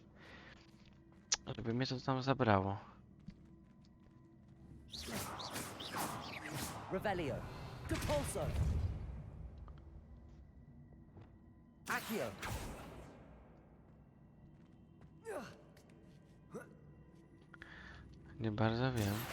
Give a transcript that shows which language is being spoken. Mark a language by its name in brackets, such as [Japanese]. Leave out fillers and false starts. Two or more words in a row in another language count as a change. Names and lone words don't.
[Polish] Żeby mnie to tam zabrało. Revelio. Depulso. Accio. Nie bardzo wiem.